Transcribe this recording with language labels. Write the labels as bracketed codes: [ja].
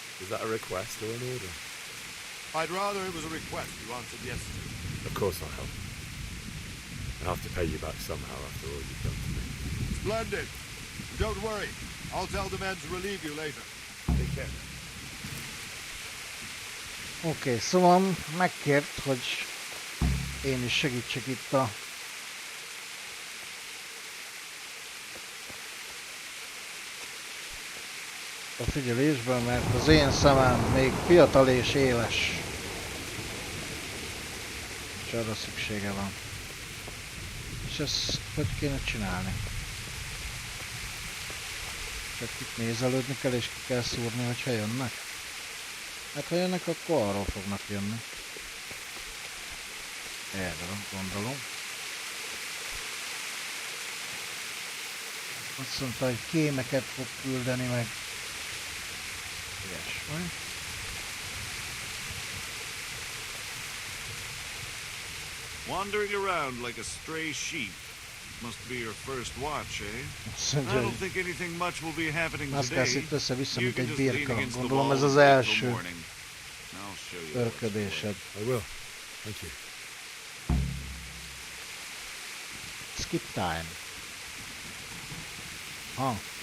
[en] Is that a request or an order? I'd rather it was a request you answered yes to. Of course I'll help. I'll have to pay you back somehow after all you've done to me. Splendid. Don't worry. I'll tell the men to relieve you later. Take care. [hu] Oké, szóval megkért, hogy én is segítsek itt a figyelésben, mert az én szemem még fiatal és éles. És arra szüksége van. És ezt hogy kéne csinálni? Csak itt nézelődni kell és ki kell szúrni, hogyha jönnek. Hát ha jönnek, akkor arról fognak jönni. Erről gondolom. Azt mondta, hogy kémeket fog küldeni meg. Ilyesmi. [en] Wandering around like a stray sheep. Must be your first watch, eh? I don't think anything much will be happening today. [hu] Össze-vissza, mint egy birka. Gondolom ez az első örködésed. [en] I will. Thank you. Skip time. Ha.